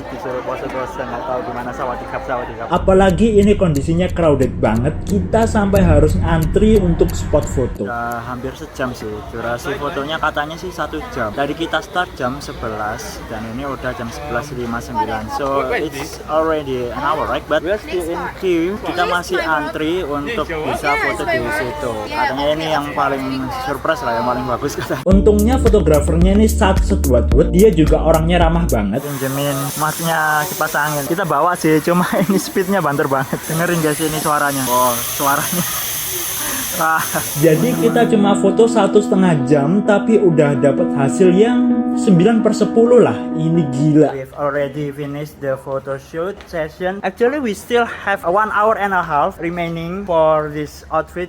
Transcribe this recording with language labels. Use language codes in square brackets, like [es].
[id] Disuruh pose-pose, nggak tahu gimana sawadikap. Apalagi ini kondisinya crowded banget. Kita sampai harus antri untuk spot foto. Udah hampir sejam sih. Durasi fotonya katanya sih 1 jam. Dari kita start jam 11 dan ini udah jam 11.59. [en] So it's already an hour, right? But we're still in queue. [id] Kita masih antri untuk bisa foto di situ. Katanya ini yang paling surprise lah, yang paling bagus kata. Untungnya fotografernya ini Sedwatwood. Dia juga orangnya ramah banget. Pinjemin masnya kipas angin. Kita bawa sih, cuma ini speednya banter banget. Dengerin guys ini suaranya. Oh, suaranya. Wah. Jadi kita cuma foto 1,5 jam tapi udah dapat hasil yang 9/10 lah. Ini gila. [en] We've already finished the photo shoot session. Actually we still have 1 hour and a half remaining for this outfit.